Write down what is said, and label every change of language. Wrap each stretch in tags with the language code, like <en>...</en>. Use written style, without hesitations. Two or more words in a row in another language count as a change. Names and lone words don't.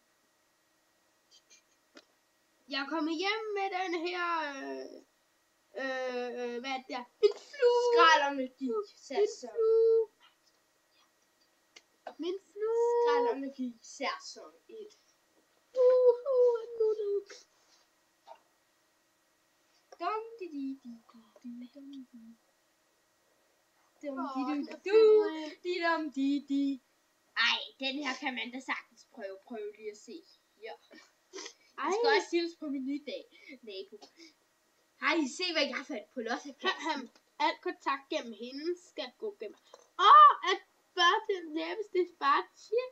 <da>Jeg er kommet hjem med den her, hvad er det der? Min flue! Skrald og Magi. Min flue! Skrald og Magi, sæson 1. Dum di di di di dum di di. Ej, den her kan man da sagtens prøve lige at se her. Jeg skal også hilse på min nye nabo. Har I set, hvad jeg fandt på lossepladsen? Al kontakt gennem hende skal gå gennem. At bare den nærmeste bare tjek.</da>